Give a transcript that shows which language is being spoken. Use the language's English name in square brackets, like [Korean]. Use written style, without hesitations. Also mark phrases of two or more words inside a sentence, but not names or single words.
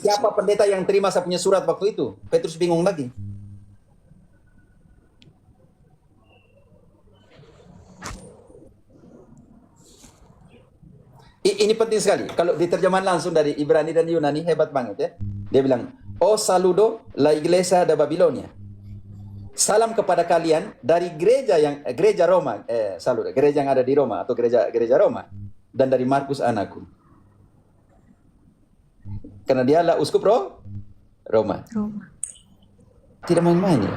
[Indonesian] siapa pendeta yang terima saya punya surat waktu itu? Petrus bingung lagi. Ini penting sekali. Kalau diterjemahkan langsung dari Ibrani dan Yunani, hebat banget ya. Dia bilang, [Spanish] "Oh saludo la iglesia de Babilonia." [Indonesian] Salam kepada kalian dari gereja Roma, saludo, gereja yang ada di Roma atau gereja Roma dan dari Markus anakku. Karena dia adalah uskup Roma. Tidak main-main ya.